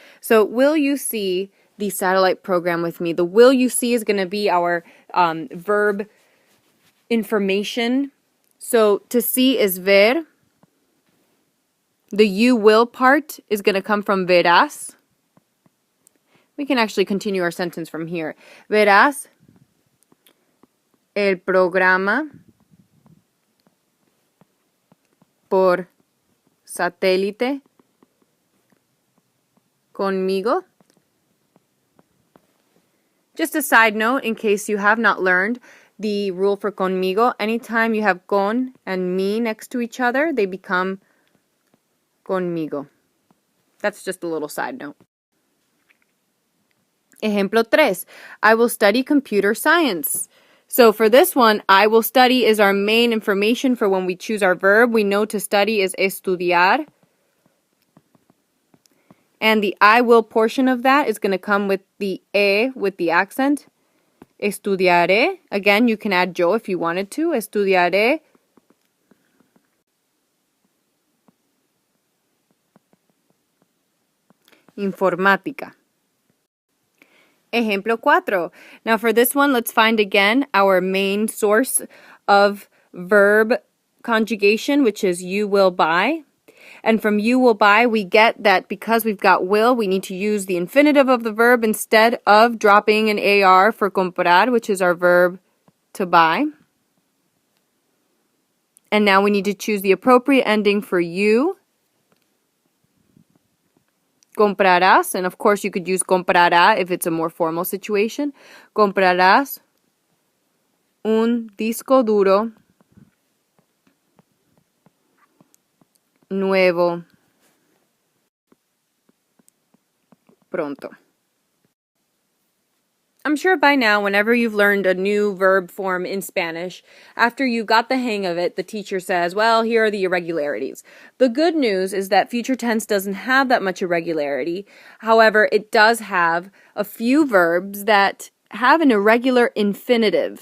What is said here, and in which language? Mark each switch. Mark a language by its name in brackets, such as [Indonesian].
[English] So, will you see the satellite program with me? The will you see is going to be our verb information. So, to see is ver. The you will part is going to come from verás. We can actually continue our sentence from here. [Spanish] Verás el programa por satélite conmigo. [English] Just a side note, in case you have not learned the rule for conmigo, anytime you have con and mi next to each other, they become conmigo. That's just a little side note. Ejemplo 3. I will study computer science. So for this one, I will study is our main information for when we choose our verb. We know to study is estudiar. And the I will portion of that is going to come with the E with the accent. Estudiaré. Again, you can add yo if you wanted to. [Spanish] Estudiaré informática. Ejemplo 4. [English] Now for this one, let's find again our main source of verb conjugation, which is you will buy. And from you will buy, we get that because we've got will, we need to use the infinitive of the verb instead of dropping an AR for comprar, which is our verb to buy. And now we need to choose the appropriate ending for you. Comprarás, and of course you could use comprará if it's a more formal situation. [Spanish] Comprarás un disco duro nuevo pronto. [English] I'm sure by now, whenever you've learned a new verb form in Spanish, after you got the hang of it, the teacher says, well, here are the irregularities. The good news is that future tense doesn't have that much irregularity. However, it does have a few verbs that have an irregular infinitive.